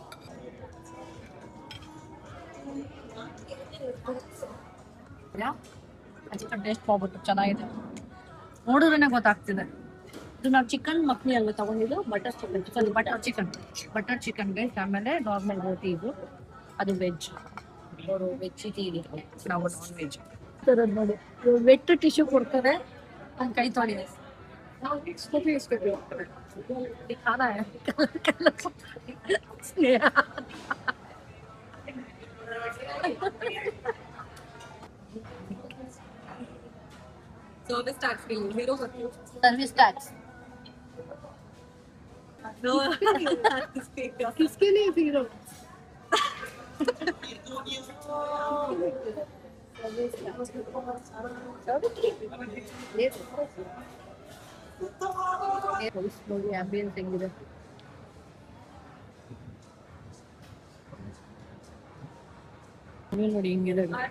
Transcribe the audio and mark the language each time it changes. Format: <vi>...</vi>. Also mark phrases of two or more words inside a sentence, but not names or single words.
<kn>ಟೇಸ್ಟ್ ಮಾಡ್ಬಿಟ್ಟು ಚೆನ್ನಾಗಿದೆ, ನೋಡಿದ್ರೇನೆ ಗೊತ್ತಾಗ್ತಿದೆ. ಇದು ನಾವು ಚಿಕನ್ ಮಕ್ನಿ ಅಲ್ವಾ ತಗೊಂಡಿದ್ದು,</kn> <en>butter chicken</en> <kn>ಗೈಸ್. ಆಮೇಲೆ ನಾರ್ಮಲ್ ರೋಟಿ ಇದು, ಅದು ವೆಜ್. ಅವರು ವೆಜ್ ಇದೆ, ನಾವು</kn> <en>non veg.</en> <kn>ತರದ್ ನೋಡಿ,</kn> <en>wet tissue</en> <kn>ಕೊಡ್ತಾರೆ, ನನ್ನ ಕೈ ತೊಳಿದೆ.</kn> <en>Service tax bill, zero. service tax No,</en> <hi>किसके लिए zero?</hi> <kn>ನೋಡಿ ಆಂಬಿಯನ್ಸ್ ಹೆಂಗಿದೆ. ನೋಡಿ ಹಿಂಗಿದೆ.</kn>